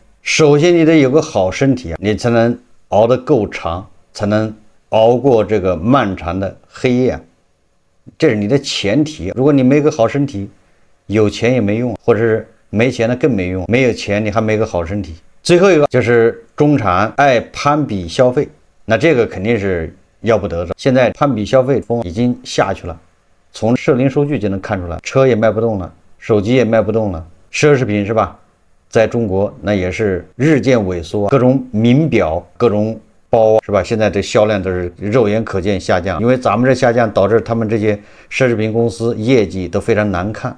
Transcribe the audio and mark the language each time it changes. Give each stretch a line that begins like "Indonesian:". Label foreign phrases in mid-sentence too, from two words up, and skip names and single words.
Chinese: 首先你得有個好身體，你才能熬得夠長，才能熬過這個漫長的黑夜。這是你的前提。如果你沒個好身體，有錢也沒用，或者是沒錢的更沒用。沒有錢你還沒個好身體。最後一個就是中產愛攀比消費，那這個肯定是要不得的。現在攀比消費風已經下去了，從社零数据就能看出來，車也賣不動了，手機也賣不动了，奢侈品是吧？在中国那也是日漸萎縮，各種名表、各種包是吧？現在这銷量都是肉眼可見下降，因為咱們這下降導致他們這些奢侈品公司業績都非常難看。